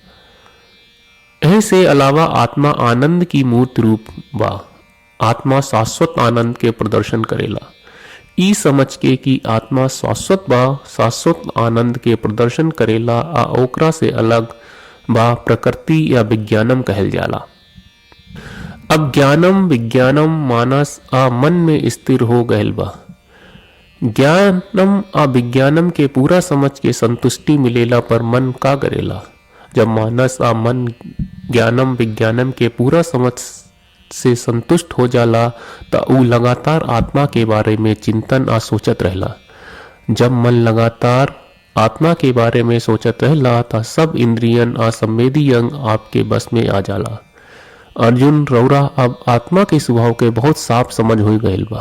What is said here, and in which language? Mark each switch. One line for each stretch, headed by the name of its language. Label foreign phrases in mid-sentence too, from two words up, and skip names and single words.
Bhojpuri: ऐसे अलावा आत्मा आनंद की मूर्त रूप बा। आत्मा शाश्वत आनंद के प्रदर्शन करेला। ई समझ के कि आत्मा शाश्वत बा, शाश्वत आनंद के प्रदर्शन करेला आ ओकरा से अलग बा प्रकृति या विज्ञानम कहल जाला। अब
Sanskrit: ज्ञानम विज्ञानम
Bhojpuri: मानस आ मन में स्थिर हो गयल बा। ज्ञानम आ विज्ञानम के पूरा समझ के संतुष्टि मिलेला पर मन का करेला। जब मानस आ मन
Sanskrit: ज्ञानम विज्ञानम
Bhojpuri: के पूरा समझ से संतुष्ट हो जाला त ऊ लगातार आत्मा के बारे में चिंतन आ सोचत रहला। जब मन लगातार आत्मा के बारे में सोचत रहला त सब इंद्रियन आ संवेदी अंग आपके बस में आ जाला। अर्जुन रौरा अब आत्मा के स्वभाव के बहुत साफ समझ हो गईल बा।